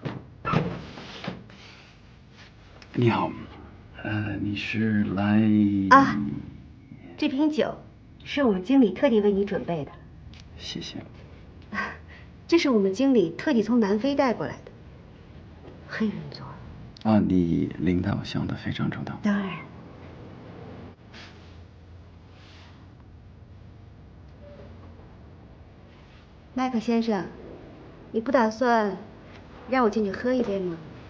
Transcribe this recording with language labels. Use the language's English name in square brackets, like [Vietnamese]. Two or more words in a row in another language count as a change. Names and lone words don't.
[Chinese] 你好，你是来啊，这瓶酒是我们经理特地为你準備的。謝謝。這是我們經理特地從南非帶過來的，黑人做的。啊，你領導想得非常周到。當然。麥克先生，你不打算讓我進去喝一杯嗎？